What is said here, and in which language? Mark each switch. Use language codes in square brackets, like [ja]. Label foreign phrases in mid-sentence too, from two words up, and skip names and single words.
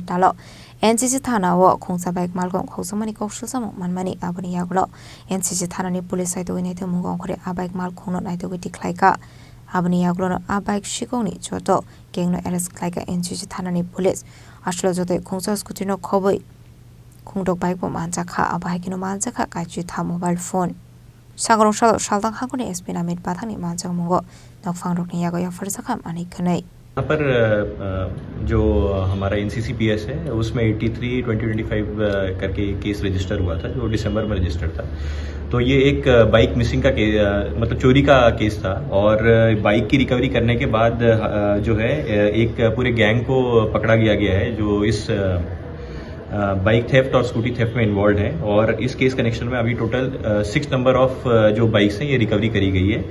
[trp] talo Thana wo Khungsa Bike Malkhung Khokjakmani Khokjakmani Manwi aboni Yago Thana ni Police Naitogwi Naitogwi Khore Bike Malkhung no Naitogwi Tikhlaikha Abani Yago Bike Shikoni Joto Gangno Arrest Klaika Thana ni Police Ashlo Joto Khungsa Scooty no Khoboi Khungdok Bike Kwmajak Abahikino Manjak Kaichitham [en] Mobile Phone [trp] Sangrongsalo Salthang Hangkhor ni SP Namit Pathak ni Manjak Mungo Nokphang rokno Yago Yapharjakha Khwnwi [hi] यहाँ पर जो हमारा NCCPS है उसमें 83/2025 करके [en] case register [hi] हुआ था जो दिसंबर में रजिस्टर था। तो ये एक [en] bike missing [hi] का मतलब चोरी का केस था और बाइक की रिकवरी करने के बाद जो है एक पूरे गैंग को पकड़ा गया है जो इस [en] bike theft [hi] और [en] scooty theft [hi] में इन्वॉल्व है और इस [en] case connection [hi] में अभी टोटल 6 [en] number of [hi] जो बाइक्स हैं ये रिकवरी करी गई है।